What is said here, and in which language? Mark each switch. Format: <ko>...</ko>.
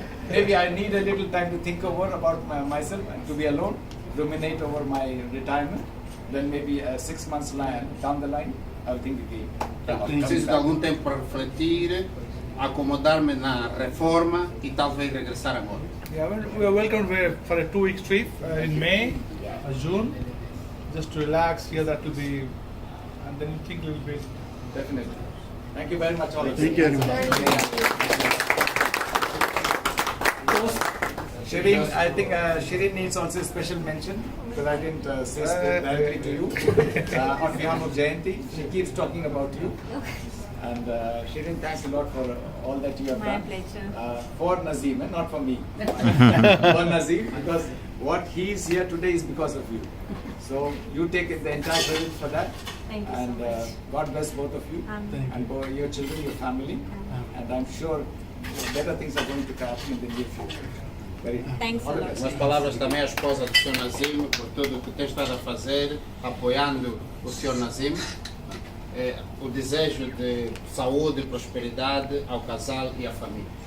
<en>Maybe I need a little time to think over about myself and to be alone, ruminate over my retirement. Then maybe 6 months down the line, I'll think again.</en> <pt>Preciso de algum tempo para refletir, acomodar-me na reforma e talvez regressar a Angola.</pt> <en>Yeah, we are welcome for a 2-week trip in May, June, just to relax here. That will be, and then you think a little bit. Definitely. Thank you very much, all of you. Thank you very much. Shireen, I think Shireen needs also a special mention because I didn't say directly to you. On behalf of Jayanti, she keeps talking about you. And Shireen, thanks a lot for all that you have done. My pleasure. For Nazim, and not for me. For Nazim, because what he is here today is because of you. So you take the entire credit for that. Thank you And so much. God bless both of you. Amen. And for your children, your family. And I'm sure better things are going to happen in the near future. Very Thanks a all the lot. best.</en> <pt>Umas palavras também à esposa do Sr. Nazim, por tudo o que tem estado a fazer, apoiando o Sr. Nazim. O desejo de saúde e prosperidade ao casal e à família.</pt>